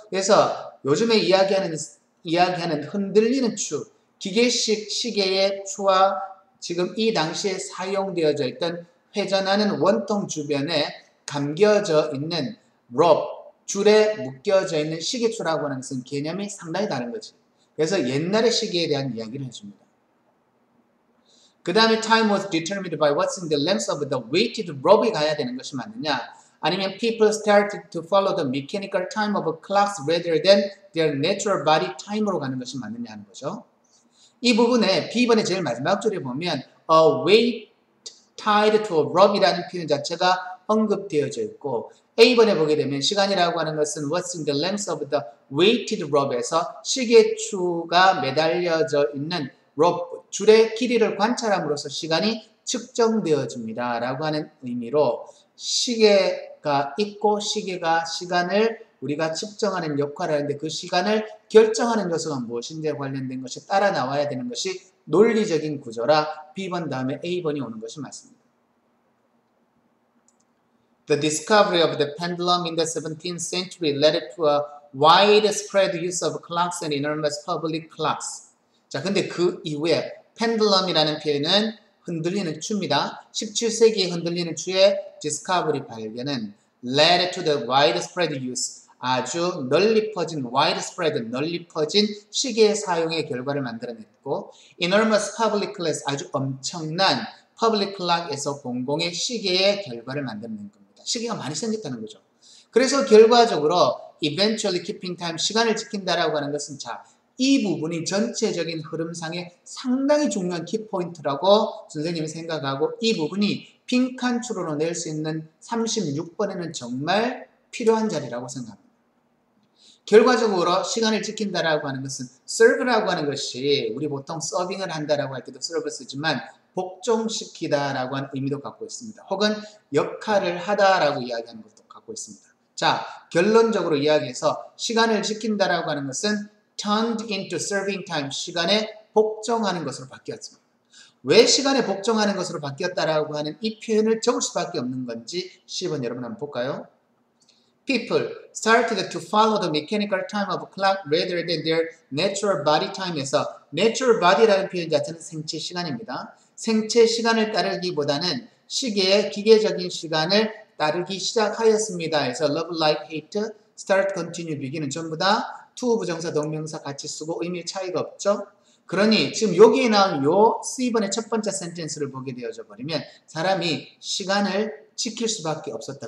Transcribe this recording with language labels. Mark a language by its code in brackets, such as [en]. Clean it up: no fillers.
[ko] 그래서 요즘에 이야기하는 흔들리는 추, 기계식 시계의 추와 지금 이 당시에 사용되어져 있던 회전하는 원통 주변에 감겨져 있는 rope, 줄에 묶여져 있는 시계추라고 하는 것은 개념이 상당히 다른 거지. 그래서 옛날의 시계에 대한 이야기를 해줍니다. 그 다음에 [en] time was determined by what's in the length of the weighted rope [ko] 에 가야 되는 것이 맞느냐? 아니면 [en] people started to follow the mechanical time of clocks rather than their natural body time [ko] 으로 가는 것이 맞느냐 하는 거죠. 이 부분에 B번의 제일 마지막 줄에 보면 [en] a weight tied to a rope [ko] 이라는 표현 자체가 언급되어져 있고 A번에 보게 되면 시간이라고 하는 것은 [en] what's in the length of the weighted rope [ko] 에서 시계추가 매달려져 있는 rope, 줄의 길이를 관찰함으로써 시간이 측정되어집니다. 라고 하는 의미로 시계가 있고 시계가 시간을 우리가 측정하는 역할을 하는데 그 시간을 결정하는 요소가 무엇인지에 관련된 것이 따라 나와야 되는 것이 논리적인 구조라 B번 다음에 A번이 오는 것이 맞습니다. [en] The discovery of the pendulum in the 17th century led to a widespread use of clocks and enormous public clocks. [ko] 자, 근데 그 이후에 pendulum이라는 표현은 흔들리는 추입니다. 17세기에 흔들리는 추의 [en] discovery [ko] 발견은 [en] led to the widespread use. [ko] 아주 널리 퍼진 widespread, 널리 퍼진 시계의 사용의 결과를 만들어냈고 [en] enormous public clocks, [ko] 아주 엄청난 public clock에서 공공의 시계의 결과를 만들어낸 겁니다. 시계가 많이 생겼다는 거죠. 그래서 결과적으로 [en] eventually keeping time, [ko] 시간을 지킨다라고 하는 것은 자, 이 부분이 전체적인 흐름상의 상당히 중요한 키포인트라고 선생님이 생각하고 이 부분이 빈칸 추론으로 낼 수 있는 36번에는 정말 필요한 자리라고 생각합니다. 결과적으로 시간을 지킨다라고 하는 것은 serve라고 하는 것이 우리 보통 서빙을 한다라고 할 때도 serve 쓰지만 복종시키다라고 하는 의미도 갖고 있습니다. 혹은 역할을 하다라고 이야기하는 것도 갖고 있습니다. 자, 결론적으로 이야기해서 시간을 지킨다라고 하는 것은 [en] turned into serving time, [ko] 시간에 복종하는 것으로 바뀌었습니다. 왜 시간에 복종하는 것으로 바뀌었다라고 하는 이 표현을 적을 수밖에 없는 건지 10번 여러분 한번 볼까요? [en] People started to follow the mechanical time of clock rather than their natural body time에서 natural body라는 [ko] 표현 자체는 생체 시간입니다. 생체 시간을 따르기보다는 시계의 기계적인 시간을 따르기 시작하였습니다. 그래서 love, like, hate, start, continue, begin은 전부 다 to 부정사, 동명사 같이 쓰고 의미의 차이가 없죠. 그러니 지금 여기에 나온 요 C번의 첫 번째 센텐스를 보게 되어져 버리면 사람이 시간을 지킬 수밖에 없었다.